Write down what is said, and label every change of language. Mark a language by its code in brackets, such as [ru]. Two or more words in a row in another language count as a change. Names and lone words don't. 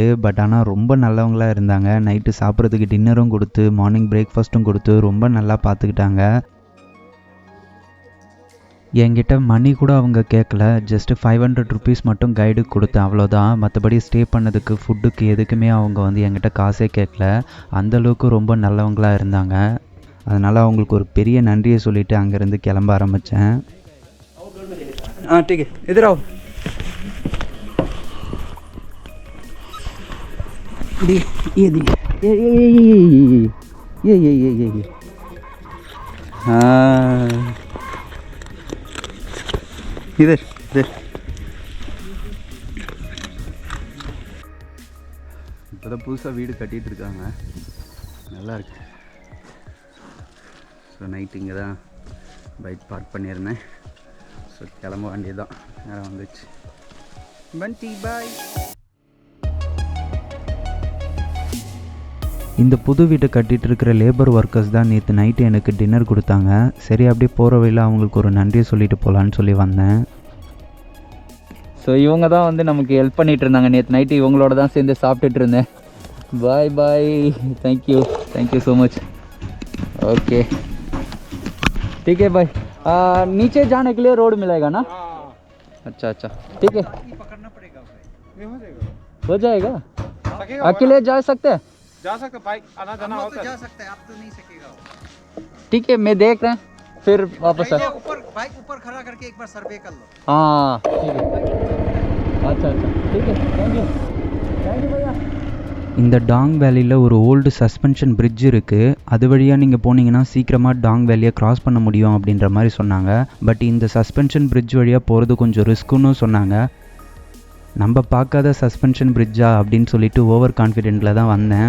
[ta] பட் ஆனால் ரொம்ப நல்லவங்களாக இருந்தாங்க. நைட்டு சாப்பிட்றதுக்கு டின்னரும் கொடுத்து [en] morning breakfast [ta] கொடுத்து ரொம்ப நல்லா பார்த்துக்கிட்டாங்க. என்கிட்ட மணி கூட அவங்க கேட்கல, ஜஸ்ட்டு 500 ருபீஸ் மட்டும் கைடுக்கு கொடுத்தேன், அவ்வளோதான். மற்றபடி ஸ்டே பண்ணதுக்கு ஃபுட்டுக்கு எதுக்குமே அவங்க வந்து என்கிட்ட காசே கேட்கல. அந்தளவுக்கு ரொம்ப நல்லவங்களாக இருந்தாங்க. அதனால் அவங்களுக்கு ஒரு பெரிய நன்றியை சொல்லிவிட்டு அங்கேருந்து கிளம்ப ஆரம்பித்தேன். [hi] ठीक है, इधर आओ. ये हाँ, इधर [ta] இப்போ தான் புதுசாக வீடு கட்டிகிட்டு இருக்காங்க, நல்லா இருக்கு. ஸோ நைட்டு இங்கே தான் [en] bike park [ta] பண்ணியிருந்தேன். ஸோ கிளம்ப வேண்டியதுதான், நேரம் வந்துச்சு. பண்டி பாய். இந்த புது வீட்டை கட்டிகிட்டு இருக்கிற [en] labour workers [ta] தான் நேற்று நைட்டு எனக்கு டின்னர் கொடுத்தாங்க. சரி, அப்படியே போகிற வழியில் அவங்களுக்கு ஒரு நன்றியை சொல்லிட்டு போகலான்னு சொல்லி வந்தேன். ஸோ இவங்க தான் வந்து நமக்கு ஹெல்ப் பண்ணிகிட்டு இருந்தாங்க. நேற்று நைட்டு இவங்களோட தான் சேர்ந்து சாப்பிட்டுட்டு இருந்தேன். [en] bye bye, thank you so much. [hi] ओके ठीक है भाई. नीचे जाने के लिए रोड मिलेगा ना? अच्छा ठीक है, पकड़ना पड़ेगा, हो जाएगा. अकेले जा सकते हैं? जा सकते, बाइक आना जाना होता है. जा सकते हैं, आप तो नहीं सकेगा. ठीक है, मैं देख रहे हैं, फिर वापस आ. ऊपर बाइक ऊपर खड़ा करके एक बार सर्वे कर लो. हाँ ठीक है, अच्छा ठीक है, [en] thank you [hi] भैया. [ta] இந்த டாங் வேலியில் ஒரு [en] old suspension bridge [ta] இருக்குது. அது வழியாக நீங்கள் போனீங்கன்னா சீக்கிரமாக டாங் வேலியை க்ராஸ் பண்ண முடியும் அப்படின்ற மாதிரி சொன்னாங்க. பட் இந்த [en] suspension bridge [ta] வழியாக போகிறது கொஞ்சம் ரிஸ்க்குன்னு சொன்னாங்க. நம்ம பார்க்காத [en] suspension bridge [ta] அப்படின்னு சொல்லிட்டு [en] over confident [ta] தான் வந்தேன்.